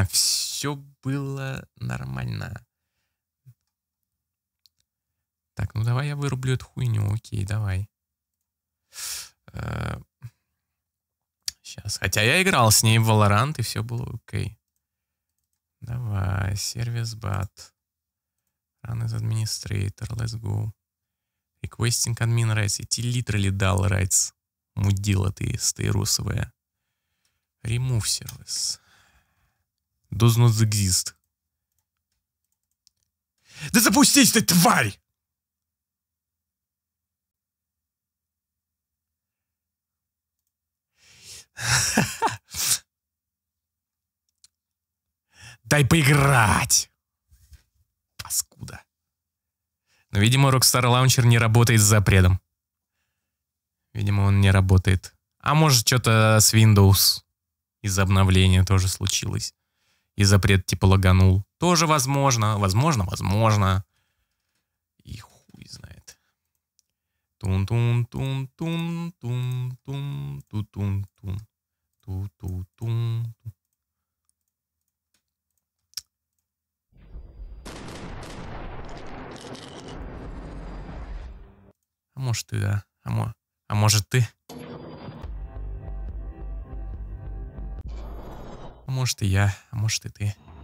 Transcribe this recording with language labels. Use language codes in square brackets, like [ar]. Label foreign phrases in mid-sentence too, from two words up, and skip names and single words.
[ru] Все было нормально. Так, ну давай я вырублю эту хуйню. Окей, давай. Сейчас. Хотя я играл с ней в Valorant, и все было окей. Давай, [en] service bat. Run as administrator, let's go. Requesting admin rights. [ru] Эти literally дал rights. Мудила ты, стейрусовая. [en] Remove service. Does not exist. [ru] Да запустись ты, тварь! Дай поиграть! Паскуда. Но, видимо, Rockstar Launcher не работает с запретом. Видимо, он не работает. А может, что-то с Windows из-за обновления тоже случилось. И запрет типа лаганул. Тоже возможно. Возможно. И хуй знает. Тун-тун-тун-тун-тун-тун-тун-тун-тун. Ту-ту-тун. А может ты, да. А может ты? А может и я, а может и ты.